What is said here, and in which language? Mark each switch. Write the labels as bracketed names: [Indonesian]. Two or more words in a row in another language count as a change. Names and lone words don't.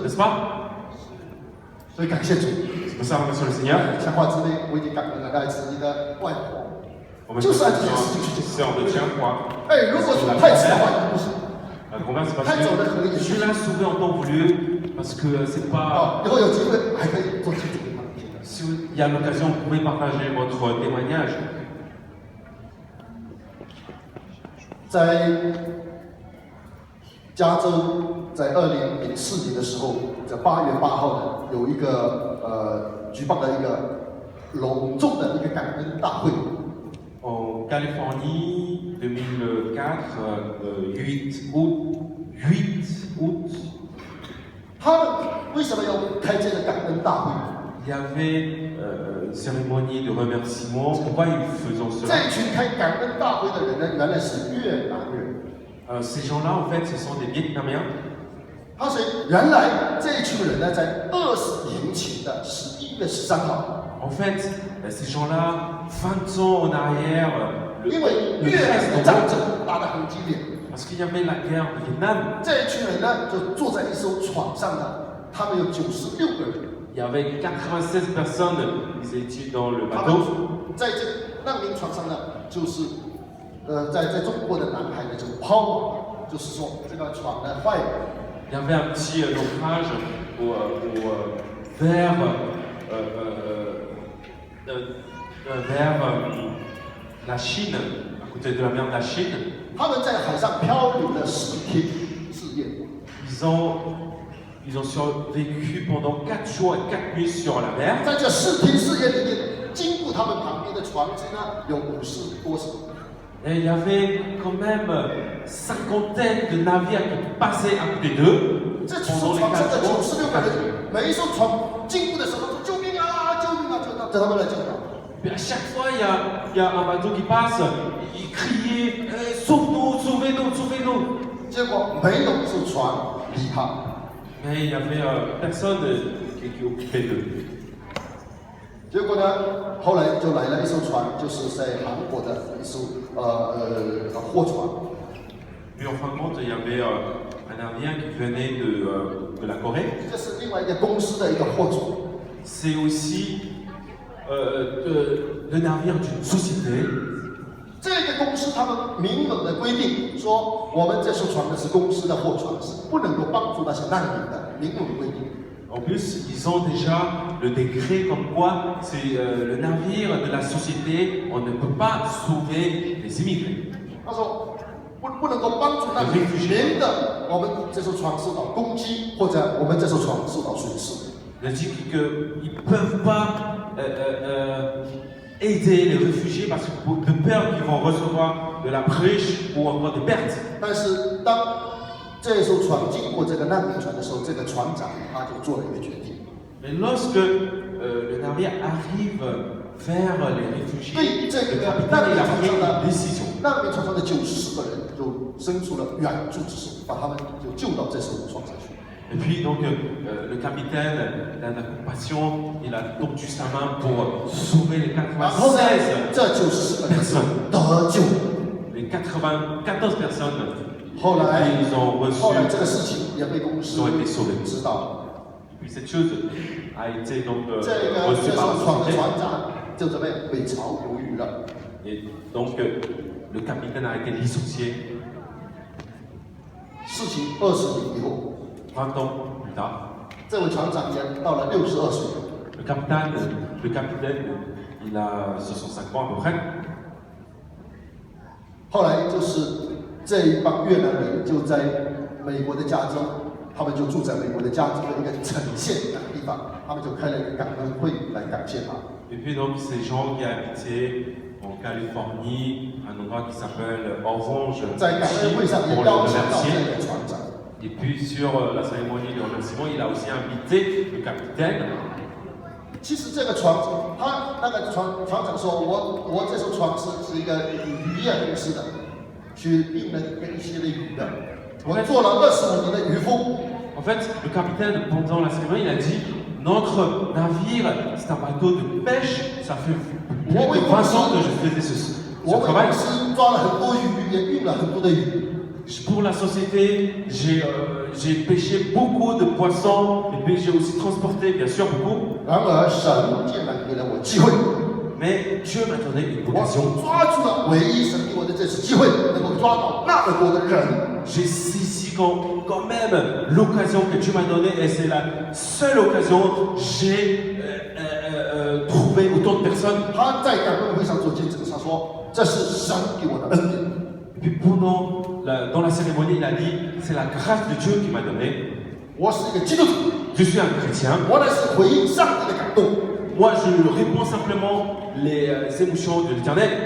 [French] N'est-ce pas? [Chinese] 所以感谢主。 [French] C'est pour ça qu'on remercie le Seigneur. [Chinese] 讲话之内，我已经感恩了来自你的外婆。 [French] On va [Chinese] 就是按这件 [French] faire [Chinese] 事情去做。 [French] sœur de Tianhua. [Chinese] 哎，如果是太迟的话，你不行。 [French] La grand-mère, c'est parce [Chinese] 太早的可能 [French] que [Chinese] 也是 [French] je。l'ai sauvé en temps voulu, parce que c'est pas... [Chinese] 啊，以后有机会还可以做基督徒。 [French] Il y a l'occasion, vous pouvez partager votre témoignage. [Chinese] 在加州，在2004年的时候，在8月8号呢，有一个举办了一个隆重的一个感恩大会。 [French] En Californie, 2004, 8 août, [Chinese] 他们为什么要开这个感恩大会？ [French] il y avait une cérémonie de remerciement. Pourquoi ils faisaient [Chinese] 这 [French] cela? [Chinese] 一群开感恩大会的人呢，原来是越南人。 [French] Ces gens-là, en fait, ce sont des Vietnamiens. [Chinese] 他说，原来这一群人呢，在20年前的11月13号， [French] En fait, ces gens-là, 20 ans en arrière, [Chinese] 因为 [French] le [Chinese] 越南 [French] 13 [Chinese] 的战 [French] novembre, [Chinese] 争打得很激烈， [French] parce qu'il y avait la guerre au Vietnam, [Chinese] 这一群人呢就坐在一艘船上呢，他们有96个人。 [French] il y avait 96 personnes, ils étaient dans le [Chinese] 他们 [French] bateau. [Chinese] 在这难民船上呢，就是在中国的南海呢就抛锚，就是说这个船呢坏了。 [French] Il y avait un petit naufrage vers la Chine, à côté de la mer de la Chine. [Chinese] 他们在海上漂流了10天4夜， [French] Ils ont survécu pendant 4 jours et 4 nuits sur la mer. [Chinese] 在这4天4夜里面，经过他们旁边的船只呢有50多艘。 [French] Et il y avait quand même cinquantaine de navires qui passaient à côté d'eux [Chinese] 这 [French] pendant [Chinese] 艘 [French] les [Chinese] 船上 [French] 4 [Chinese] 的 [French] jours. [Chinese] 96个人，每一艘船经过的时候都说救命啊救命啊，叫他们来救他。 [French] Puis à chaque fois, il y a un bateau qui passe, ils criaient sauve-nous, sauvez-nous, sauvez-nous. [Chinese] 结果没有一艘船理他。 [French] Mais il n'y avait personne qui occupait d'eux. [Chinese] 结果呢，后来就来了一艘船，就是在韩国的一艘货船。 [French] Puis en fin de compte, il y avait un navire qui venait de la Corée. [Chinese] 这是另外一个公司的一个货船。 [French] C'est aussi le navire d'une société. [Chinese] 这个公司他们明文的规定说，我们这艘船呢是公司的货船，是不能够帮助那些难民的，明文规定。 [French] En plus, ils ont déjà le décret comme quoi c'est le navire de la société, on ne peut pas sauver les immigrés. [Chinese] 他说不能够帮助难民，免得我们这艘船受到攻击，或者我们这艘船受到损失。 [French] Il a dit qu'ils ne peuvent pas aider les réfugiés parce que de peur qu'ils vont recevoir de la brèche ou encore des pertes. [Chinese] 但是当这艘船经过这个难民船的时候，这个船长他就做了一个决定。 [French] Mais lorsque le navire arrive vers les réfugiés, [Chinese] 对这 [French] le [Chinese] 个 [French] capitaine [Chinese] 难民 [French] il a [Chinese] 船 [French] pris [Chinese] 上 [French] une [Chinese] 的 [French] décision. [Chinese] 难民船上的94个人就伸出了援助之手，把他们就救到这艘船上去。 [French] Et puis donc le capitaine, il a de la compassion, il a tendu sa main pour sauver les [Chinese] 然后呢， [French] 96 [Chinese] 这94个人得救。 [French] les 94 personnes [Chinese] 后来 [French] ils ont reçu, [Chinese] 后来这个事情也被公司 [French] ils ont été sauvés. [Chinese] 知道了。 [French] Et puis cette chose a été donc [Chinese] 这个 [French] reçue [Chinese] 这 [French] par [Chinese] 艘 [French] la [Chinese] 船的 [French] société. [Chinese] 船长就这么被炒鱿鱼了。 [French] Et donc le capitaine a été licencié [Chinese] 事情20年以后， [French] 20 ans plus tard. [Chinese] 这位船长也到了62岁。 [French] Le capitaine, il a 65 ans à peu près. [Chinese] 后来就是这一帮越南人就在美国的加州，他们就住在美国的加州的一个城县那个地方，他们就开了一个感恩会来感谢他。 [French] Et puis donc ces gens qui habitaient en Californie, un endroit qui s'appelle Orange, [Chinese] 在感恩会上也 [French] pour [Chinese] 邀 [French] le [Chinese] 请到这 [French] remercier. [Chinese] 个船长。 [French] Et puis sur la cérémonie de remerciement, il a aussi invité le capitaine. [Chinese] 其实这个船，他那个船长说，我这艘船是一个渔业公司的，去运了一些的鱼的。我做了25年的渔夫， [French] En fait, le capitaine, pendant la cérémonie, il a dit notre navire, c'est un bateau de pêche, ça fait plus de 20 ans que je faisais ce [Chinese] 我为 [French] travail. [Chinese] 公司抓了很多鱼，也运了很多的鱼。 [French] Pour la société, j'ai pêché beaucoup de poissons et puis j'ai aussi transporté, bien sûr, beaucoup. [Chinese] 然而神竟然给了我机会， [French] Mais Dieu m'a donné une [Chinese] 我 [French] occasion. [Chinese] 抓住了唯一神给我的这次机会，能够抓到那么多的人。 [French] J'ai saisi quand même l'occasion que Dieu m'a donnée et c'est la seule occasion j'ai trouvé autant de personnes. [Chinese] 他在感恩会上做见证，他说这是神给我的恩典。 [French] Et puis dans la cérémonie, il a dit c'est la grâce de Dieu qui m'a donné. [Chinese] 我是一个基督徒， [French] Je suis un chrétien. [Chinese] 我乃是回应上帝的感动。 [French] Moi, je réponds simplement les émotions de l'éternel.